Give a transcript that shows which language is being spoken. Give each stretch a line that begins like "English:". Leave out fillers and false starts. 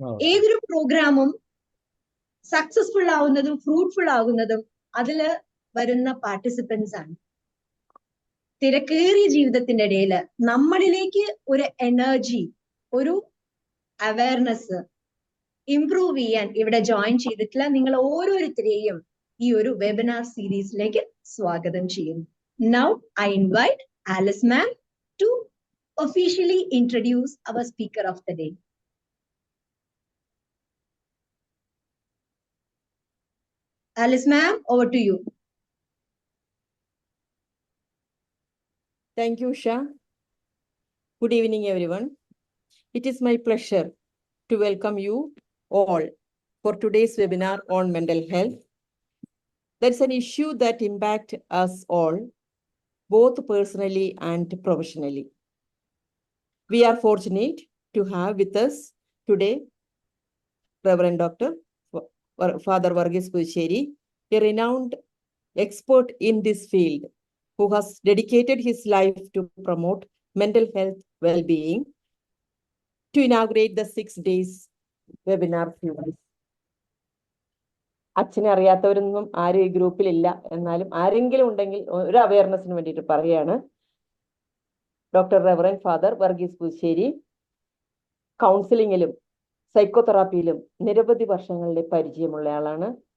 Malayalam: ഏതൊരു പ്രോഗ്രാമും successful ആവുന്നതും fruitful ആകുന്നതും അതില് വരുന്ന പാർട്ടിസിപ്പൻസ് ആണ്. തിരക്കേറിയ ജീവിതത്തിന്റെ ഇടയിൽ നമ്മളിലേക്ക് ഒരു എനർജി, ഒരു അവയർനെസ് ഇംപ്രൂവ് ചെയ്യാൻ ഇവിടെ ജോയിൻ ചെയ്തിട്ടുള്ള നിങ്ങൾ ഓരോരുത്തരെയും ഈ ഒരു വെബിനാർ സീരീസിലേക്ക് സ്വാഗതം ചെയ്യുന്നു.
English: Now I invite Alice ma'am to officially introduce our speaker of the day. Alice ma'am, over to you. Thank you, Usha. Good evening, everyone. It is my pleasure to welcome you all for today's webinar on mental health. That's an issue that impacts us all, both personally and professionally. We are fortunate to have with us today Reverend Dr. Father Varghese Puducherry, a renowned expert in this field, who has dedicated his life to promote mental health well-being, to inaugurate the 6 days webinar series.
Malayalam: അച്ഛനെ അറിയാത്തവരൊന്നും ആരും ഈ ഗ്രൂപ്പിലില്ല, എന്നാലും ആരെങ്കിലും ഉണ്ടെങ്കിൽ ഒരു അവയർനെസ്സിന് വേണ്ടിയിട്ട് പറയുകയാണ്. Doctor Reverend father Varghese Puthussery കൗൺസിലിങ്ങിലും സൈക്കോതെറാപ്പിയിലും നിരവധി വർഷങ്ങളുടെ പരിചയമുള്ള ആളാണ്.